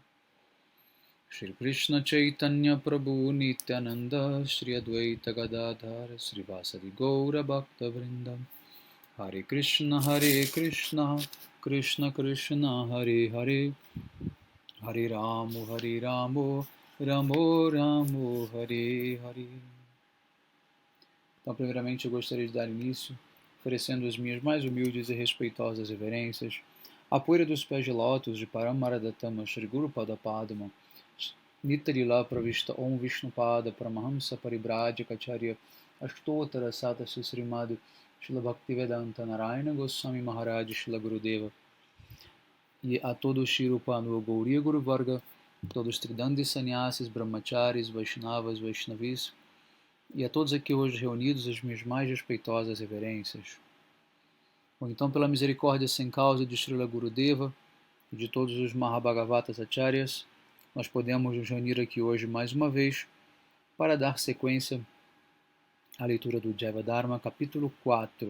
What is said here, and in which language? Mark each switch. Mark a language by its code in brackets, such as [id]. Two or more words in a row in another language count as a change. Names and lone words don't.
[bn] শ্রী কৃষ্ণ চৈতন্য প্রভু নিত্যানন্দ শ্রী অদ্বৈত গদাধর শ্রী বাসাদি গৌর ভক্ত বৃন্দ হরে কৃষ্ণ কৃষ্ণ কৃষ্ণ হরে হরে হরে রাম রাম রাম হরে হরে. [pt] Então, primeiramente, eu gostaria de dar início oferecendo as minhas mais humildes e respeitosas reverências à poeira dos pés de lótus de Paramaradatama Shri Guru Pada Padma Nitarila Pravishta Om Vishnupada Paramahamsa Paribhajyakacharya Ashtotara Sata Srimad Srila Bhaktivedanta Narayana Goswami Maharaj Srila Gurudeva e a todo o Shirupanu Gauriya Guru Varga, todos os Tridandi Sannyasis, Brahmacharis, Vaishnavas, Vaishnavis, e a todos aqui hoje reunidos as minhas mais respeitosas reverências. Ou então, pela misericórdia sem causa de Srila Gurudeva e de todos os Mahabhagavatas Acharyas, nós podemos nos reunir aqui hoje mais uma vez para dar sequência à leitura do Jaiva Dharma, capítulo 4.